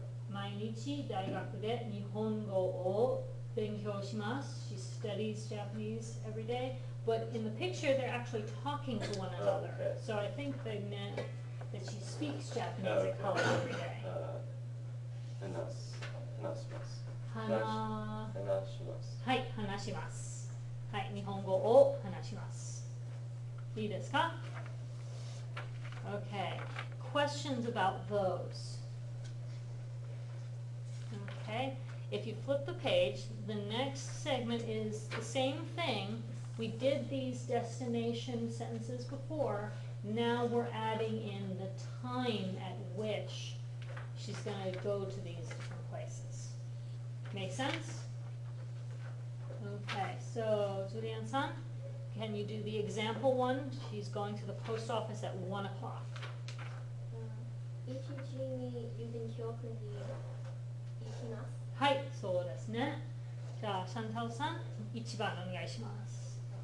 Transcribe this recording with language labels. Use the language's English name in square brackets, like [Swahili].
[Japanese] 毎日大学で日本語を勉強します. [English] She studies Japanese every day. But in the picture, they're actually talking to one another. Okay. So I think they meant that she speaks Japanese at college every day. [Japanese] 話します。話話します。はい、話します。はい、日本語を話します。いいですか? [English] Okay. Questions about those? Okay. If you flip the page, the next segment is the same thing. We did these destination sentences before. Now we're adding in the time at which she's going to go to these different places. Make sense? Okay, so Julian-san, can you do the example one? She's going to the post office at 1 o'clock. [Japanese] 1時に郵便局に行きます。はい、そうですね。じゃあ、シャンタオさん、1番お願いします。